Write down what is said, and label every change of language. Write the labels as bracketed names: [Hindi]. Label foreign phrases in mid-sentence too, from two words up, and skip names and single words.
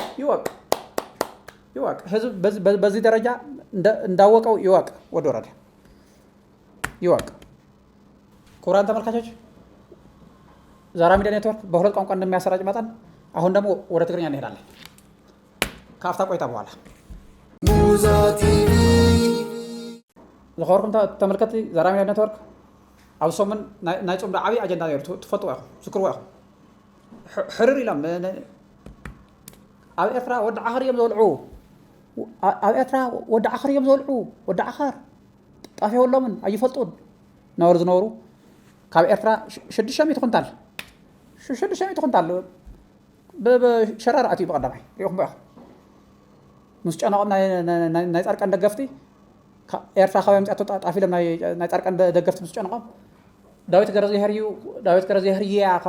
[Amharic] ይወቅ ህዝብ በዚህ ደረጃ እንዳወቀው ይወቅ። ወደ ወረደ ይወቅ። ክቡራን ተመልካቾች ዛራ ሚዲያ ኔትወርክ በሁለት ቋንቋ እንደሚያሰራጭ መጠን አሁን ደግሞ ወደ ትግርኛ እንሄዳለን ከአፍታ ቆይታ በኋላ። ሙዛ ቲቪ [Tigrinya] ዝኸበርኩም ተመልከቲ ዛራ ሚዲያ ኔትወርክ ኣብ ሰሙን ናይ ፆም ዓብዪ ኣጀንዳ ነይሩ ትፈልጥዎ ኢኹም ዝክርዎ ኢኹም ሕርር ኢሎም ኣብ ኤርትራ ወዲ ዓኸር እዮም ዘብልዑ ኣብ ኤርትራ ወዲ ዓኸር እዮም ዘብልዑ ወዲ ዓኸር ጣፍየውሎምን ኣይፈልጡን ነበሩ ዝነበሩ ካብ ኤርትራ 600 ኩንታል 600 ኩንታል ብሸራር ኣትዩ ብቐዳማይ ሪኢኹም ኢኹም ምስ ጨነቖም ናይ ፃድቃን ደገፍቲ ኤርትራ ካብ ምፅኣቶ ጣፍ ኢሎም ናይ ፃድቃን ደገፍቲ ምስ ጨነቖም ዳዊት ገረዘህርያ